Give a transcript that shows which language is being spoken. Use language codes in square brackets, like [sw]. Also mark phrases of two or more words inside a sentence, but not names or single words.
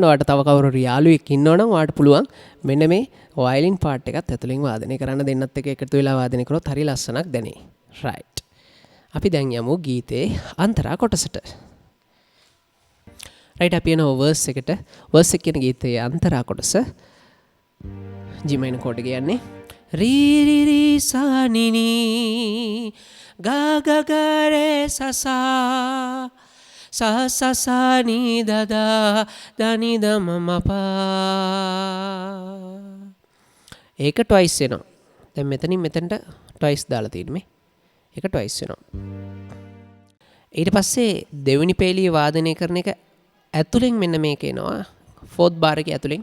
[si] ඔයාලට තව කවුරු යාළුවෙක් ඉන්නවනම් ඔයාලට පුළුවන් මෙන්න මේ [en] violin part [si] එකත් ඇතුලින් වාදනය කරන්න දෙන්නත් එක්ක එකතු වෙලා වාදනය කරොත් හරි ලස්සනක් දැනේ. රයිට්. අපි දැන් යමු ගීතේ අන්තරා කොටසට. රයිට් අපි යනවා වර්ස් එකට. වර්ස් එක කියන ගීතයේ අන්තරා කොටස [en] G minor chord [si] එක යන්නේ [hi] री री री सा नि ni ga ga ga re sa sa sa sa sa ni da da da ni da ma ma pa [si] ඒක twice වෙනවා. දැන් මෙතනින් මෙතනට twice දාලා තියෙන්නේ මේ. ඒක twice වෙනවා. ඊට පස්සේ දෙවෙනි පේලිය වාදනය කරන එක ඇතුලෙන් මෙන්න මේක එනවා. [en] fourth bar [si] එකේ ඇතුලෙන්.